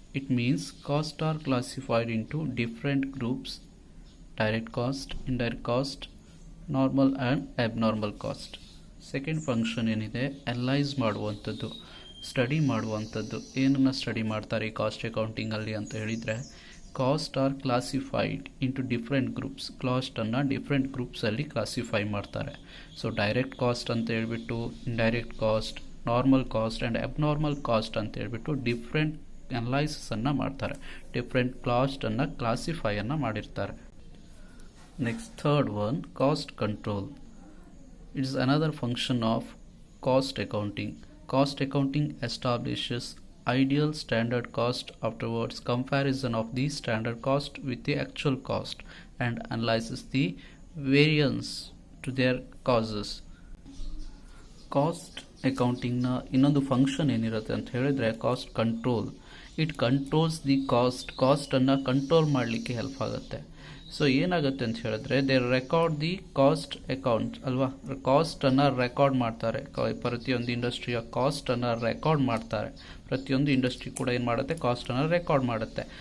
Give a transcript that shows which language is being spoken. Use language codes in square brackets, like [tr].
[en] It means costs are classified into different groups: direct cost, indirect cost, normal and abnormal cost. Second function [kn] ಏನಿದೆ, analyse ಮಾಡುವಂಥದ್ದು, study ಮಾಡುವಂಥದ್ದು. ಏನನ್ನು study ಮಾಡ್ತಾರೆ ಈ cost ಅಕೌಂಟಿಂಗಲ್ಲಿ ಅಂತ ಹೇಳಿದರೆ, [en] Cost are classified into different groups. [kn] ಕಾಸ್ಟನ್ನು different ಗ್ರೂಪ್ಸಲ್ಲಿ classify ಮಾಡ್ತಾರೆ. So direct cost ಅಂತ ಹೇಳ್ಬಿಟ್ಟು, indirect cost, normal cost and abnormal cost ಅಂತ ಹೇಳ್ಬಿಟ್ಟು ಡಿಫ್ರೆಂಟ್ ಅನಲೈಸನ್ನು ಮಾಡ್ತಾರೆ. ಡಿಫ್ರೆಂಟ್ ಕಾಸ್ಟನ್ನು ಕ್ಲಾಸಿಫೈಯನ್ನು ಮಾಡಿರ್ತಾರೆ. [en] next third one, [kn] cost control. [en] It's another function of cost accounting. Cost accounting establishes ideal standard cost, afterwards comparison of the standard cost with the actual cost, and analyzes the variance to their causes. Cost [kn] ಅಕೌಂಟಿಂಗ್ನ ಇನ್ನೊಂದು function ಏನಿರುತ್ತೆ ಅಂತ ಹೇಳಿದ್ರೆ cost control. [en] it controls the [kn] ಕಾಸ್ಟನ್ನು control ಮಾಡಲಿಕ್ಕೆ help ಆಗುತ್ತೆ. So ಏನಾಗುತ್ತೆ ಅಂತ ಹೇಳಿದ್ರೆ [en] they record the cost account [kn] ಅಲ್ವಾ, ಕಾಸ್ಟನ್ನು ರೆಕಾರ್ಡ್ ಮಾಡ್ತಾರೆ. ಪ್ರತಿಯೊಂದು ಇಂಡಸ್ಟ್ರಿಯ ಕಾಸ್ಟನ್ನು ರೆಕಾರ್ಡ್ ಮಾಡ್ತಾರೆ. ಪ್ರತಿಯೊಂದು ಇಂಡಸ್ಟ್ರಿ ಕೂಡ ಏನು ಮಾಡುತ್ತೆ, ಕಾಸ್ಟನ್ನು ರೆಕಾರ್ಡ್ ಮಾಡುತ್ತೆ.